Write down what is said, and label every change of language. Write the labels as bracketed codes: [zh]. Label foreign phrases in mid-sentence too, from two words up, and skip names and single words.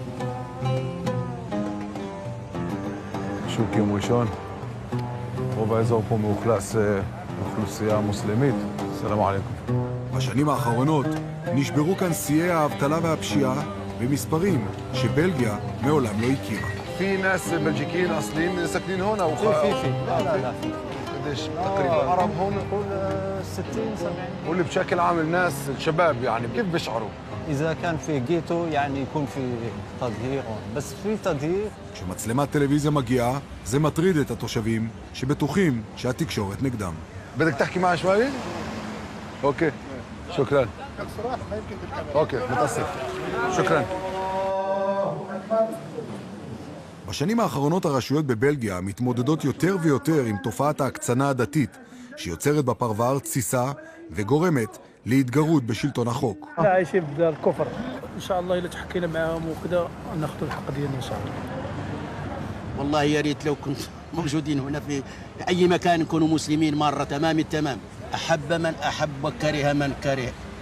[he] שוק יום ראשון, רוב האזור פה מאוכלס אוכלוסייה מוסלמית. [ar] سلام عليكم. [he] בשנים האחרונות נשברו כאן שיאי האבטלה והפשיעה במספרים שבלגיה מעולם לא הכירה. [ar] في ناس بلجيكيين اصليين ساكنين هون او في لا قديش تقريبا عرب هون نقول 60 70. واللي بشكل عام الناس الشباب يعني كيف بيشعروا؟ إذا كان في جيتو يعني يكون في تظهير بس في تظهير. [he] כשמצלמת טלוויזיה מגיעה, זה מטריד את התושבים שבטוחים שהתקשורת נגדם. [ar] بدك تحكي معي شوي؟ اوكي شكرا. اوكي متاسف. شكرا. [he] בשנים האחרונות הרשויות בבלגיה מתמודדות יותר ויותר עם תופעת ההקצנה הדתית, שיוצרת בפרבר תסיסה וגורמת להתגרות בשלטון החוק. [ar] عايشين في دار الكفر ان شاء الله اذا تحكينا معاهم وكذا ناخذ الحق ديالنا ان شاء الله. والله يا ريت لو كنت موجودين هنا في اي مكان نكونوا مسلمين مره تمام التمام. احب من احب وكره من كره.